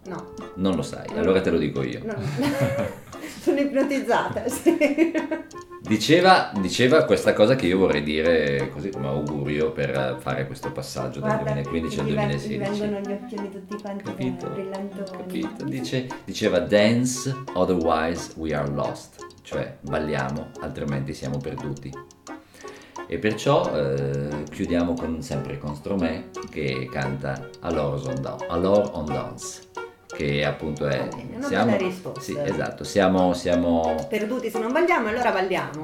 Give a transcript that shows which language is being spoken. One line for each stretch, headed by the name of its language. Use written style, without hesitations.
Italian: No. Non lo sai, allora te lo dico io. No. Sono ipnotizzata, sì. Diceva questa cosa che io vorrei dire così come augurio per fare questo passaggio. Guarda, dal 2015 al 2016. Mi vengono gli occhiali tutti quanti. Capito? Brillantoni. Capito? Diceva
English: dance, otherwise we are lost.
Italian: Cioè, balliamo, altrimenti siamo perduti. E perciò chiudiamo con, sempre con Stromae, che canta Alors on Dance, che appunto è... Siamo, bella risposta. Sì, esatto, siamo... Perduti, se non balliamo, allora balliamo.